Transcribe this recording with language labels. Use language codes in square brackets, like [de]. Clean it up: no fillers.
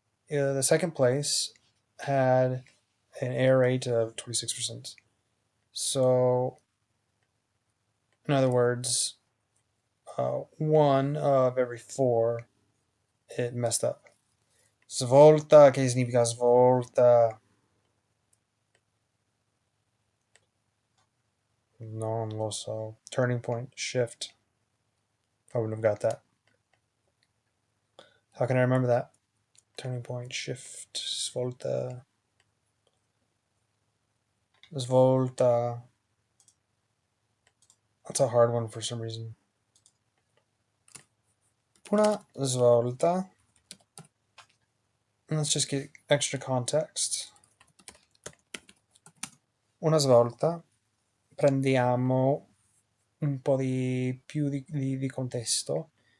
[en] The second place had an error rate of 26%. So, in other words, one of every four, it messed up. [it] Svolta, che significa svolta? Non lo so. [en] Turning point, shift. I wouldn't have got that. How can I remember that? Turning point, shift, svolta. [it] Svolta. [en] That's a hard one for some reason. [it] Una svolta. [en] Let's just get extra context. [it] Una svolta prendiamo un po' di più di contesto.